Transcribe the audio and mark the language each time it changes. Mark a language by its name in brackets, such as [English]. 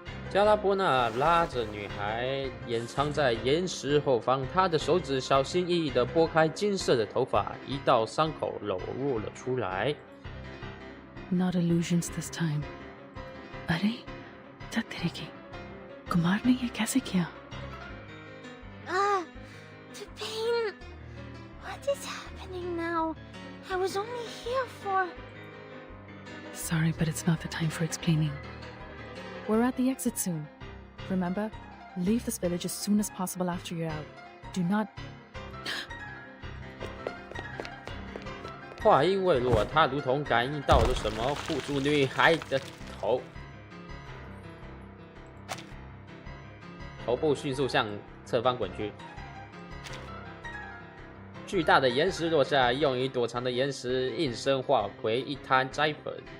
[Chinese] 加拉波纳拉着女孩，掩藏在岩石后方。她的手指小心翼翼地拨开金色的头发，一道伤口裸露了出来。 [English] Not illusions this time. [Hindi] अरे, क्या करेगी? कुमार ने ये कैसे किया? [English] The pain. What is happening now? I was only here for... Sorry, but it's not the time for explaining. We're at the exit soon. Remember, leave this village as soon as possible after you're out. Do not... [Chinese] 话音未落，他如同感应到了什么，护住女孩的头部迅速向侧方滚去。巨大的岩石落下，用于躲藏的岩石应声化为一滩摘粉。